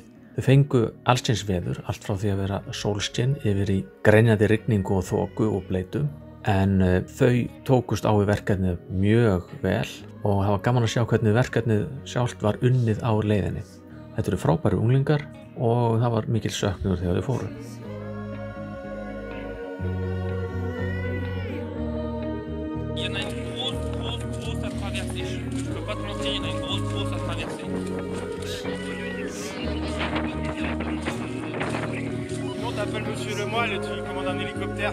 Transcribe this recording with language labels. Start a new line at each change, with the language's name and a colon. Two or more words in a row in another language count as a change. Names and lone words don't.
Icelandic: Þau fengu allskyns veður, allt frá því að vera sólskin yfir í grenjandi rigningu og þoku og bleitu. En þau tókust á við verkefnið mjög vel og það var gaman að sjá hvernig verkefnið sjálft var unnið á leiðinni. Þetta eru frábæri unglingar og það var mikil söknuður þegar þau fóru.
French: Il y en a une grosse à traverser. Je peux pas te mentir, il y en a une grosse à traverser. Sinon t'appelles Monsieur Lemoyle et tu commandes un hélicoptère.